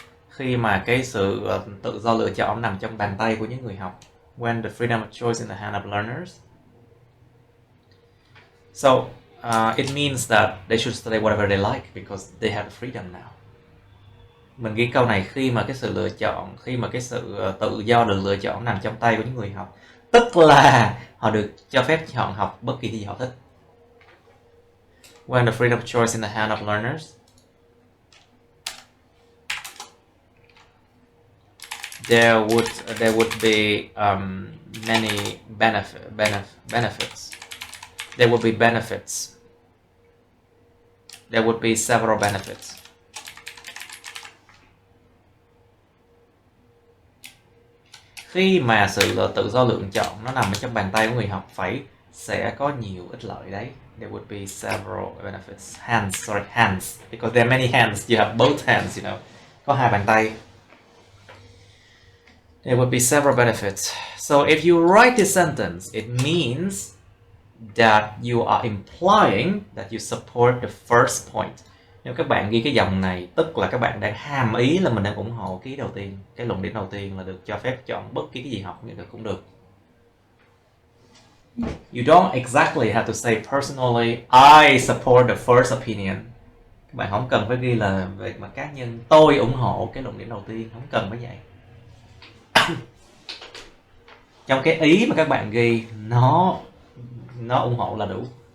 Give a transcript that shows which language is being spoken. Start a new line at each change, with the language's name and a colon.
Vietnamese: Khi mà cái sự tự do lựa chọn nằm trong bàn tay của những người học.
English: When the freedom of choice in the hand of learners. So it means that they should study whatever they like because they have freedom now.
Vietnamese: Mình ghi câu này khi mà cái sự tự do được lựa chọn nằm trong tay của những người học. Tức là họ được cho phép chọn học bất kỳ cái gì họ thích.
English: When the freedom of choice in the hand of learners, there would be many benefits. There would be benefits. There would be several benefits.
Vietnamese: Khi mà sự tự do lựa chọn nó nằm ở trong bàn tay của người học sẽ có nhiều ích lợi đấy.
English: There would be several benefits. Hands. Because there are many hands. You have both hands, you know.
Vietnamese: Có hai bàn tay.
English: There would be several benefits. So if you write this sentence, it means that you are implying that you support the first point.
Vietnamese: Nếu các bạn ghi cái dòng này, tức là các bạn đang hàm ý là mình đang ủng hộ cái đầu tiên, cái luận điểm đầu tiên là được cho phép chọn bất kỳ cái gì học cũng được.
English: You don't exactly have to say personally, I support the first opinion.
Vietnamese: Các bạn không cần phải ghi là về mặt cá nhân, tôi ủng hộ cái luận điểm đầu tiên, không cần phải vậy. Trong cái ý mà các bạn ghi, nó ủng hộ là đủ.